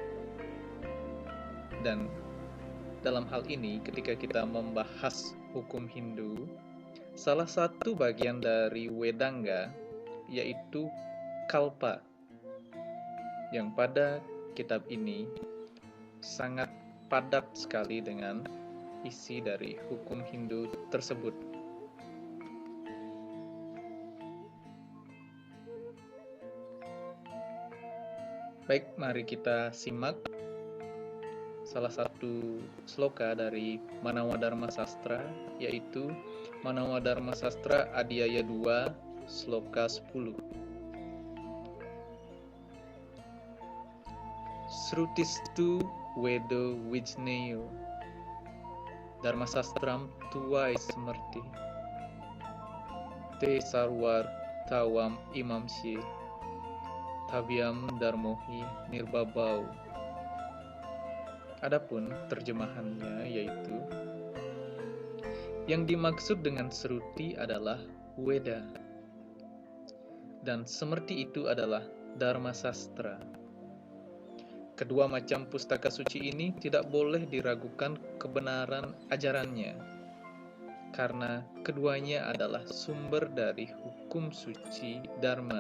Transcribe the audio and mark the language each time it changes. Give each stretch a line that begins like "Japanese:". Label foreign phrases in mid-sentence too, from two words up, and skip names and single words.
Indonesian: Dan dalam hal ini, ketika kita membahas hukum Hindu, salah satu bagian dari Wedanga yaitu Kalpa, yang pada kitab ini sangat padat sekali dengan isi dari hukum Hindu tersebut. Baik, mari kita simak salah satu sloka dari Manawadharma Sastra, yaitu Manawadharma Sastra Adhyaya 2, sloka 10.
Sanskrit: Srutistu Wedo Wijneyo Dharma Sastram Tuwai Smrti Te Sarwar Tawam Imamsye Tabiam Darmohi Nirbabau.
Indonesian: Adapun terjemahannya yaitu, yang dimaksud dengan Sruti adalah Weda, dan Smrti itu adalah Dharma Sastra. Kedua macam pustaka suci ini tidak boleh diragukan kebenaran ajarannya, karena keduanya adalah sumber dari hukum suci Dharma.